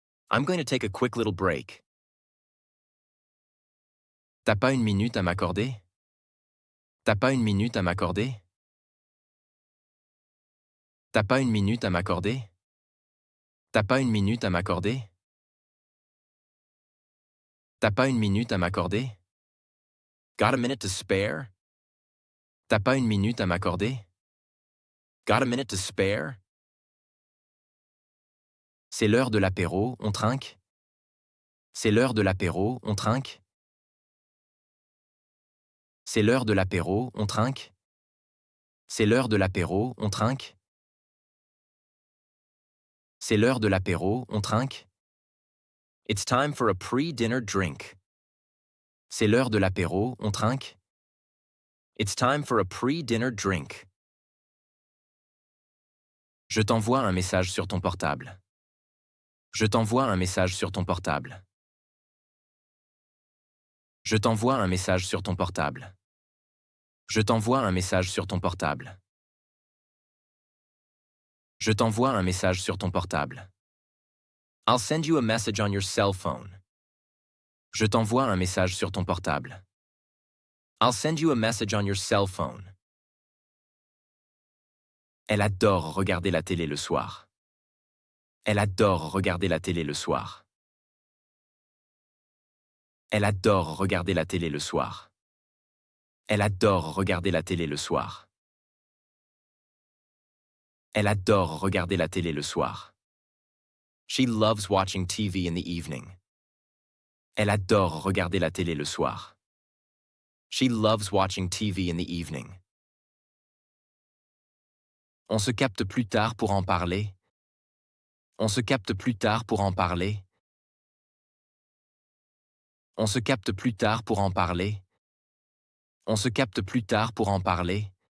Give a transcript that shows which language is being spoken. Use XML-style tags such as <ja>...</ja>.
<en>I'm going to take a quick little break.</en> <fr>T'as pas une minute à m'accorder? T'as pas une minute à m'accorder? T'as pas une minute à m'accorder? T'as pas une minute à m'accorder? T'as pas une minute à m'accorder?</fr> <en>Got a minute to spare?</en> <fr>T'as pas une minute à m'accorder?</fr> <en>Got a minute to spare?</en> <fr>C'est l'heure de l'apéro, on trinque? C'est l'heure de l'apéro, on trinque? C'est l'heure de l'apéro, on trinque? C'est l'heure de l'apéro, on trinque? C'est l'heure de l'apéro, on trinque?</fr> <en>It's time for a pre-dinner drink.</en> <fr>C'est l'heure de l'apéro, on trinque?</fr> <en>It's time for a pre-dinner drink.</en> <fr>Je t'envoie un message sur ton portable. Je t'envoie un message sur ton portable. Je t'envoie un message sur ton portable. Je t'envoie un message sur ton portable. Je t'envoie un message sur ton portable.</fr> <en>I'll send you a message on your cell phone.</en> <fr>Je t'envoie un message sur ton portable.</fr> <en>I'll send you a message on your cell phone.</en> <fr>Elle adore regarder la télé le soir. Elle adore regarder la télé le soir. Elle adore regarder la télé le soir. Elle adore regarder la télé le soir. Elle adore regarder la télé le soir.</fr> <en>She loves watching TV in the evening.</en> <fr>Elle adore regarder la télé le soir.</fr> <en>She loves watching TV in the evening.</en> <fr>On se capte plus tard pour en parler. On se capte plus tard pour en parler. On se capte plus tard pour en parler. On se capte plus tard pour en parler.</fr>